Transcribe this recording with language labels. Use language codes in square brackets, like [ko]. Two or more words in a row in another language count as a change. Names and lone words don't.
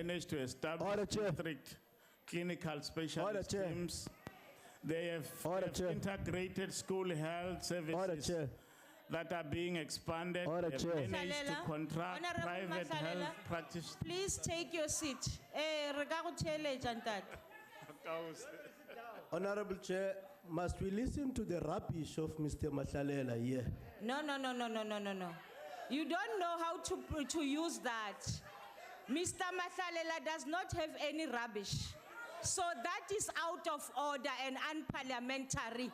[en] managed to establish Order, Chair. district clinical specialist Chair. teams. They have Chair. integrated school health services Chair. that are being expanded. They've Chair. managed to Mahlalela, contract Honorable private health Mahlalela. practice. Please take your seat. [nso] Re ka go theeletša, ntate. [en] Honorable Chair, must we listen to the rubbish of Mr. Mahlalela here? No. You don't know how to use that. Mr. Mahlalela does not have any rubbish. So that is out of order and unparliamentary.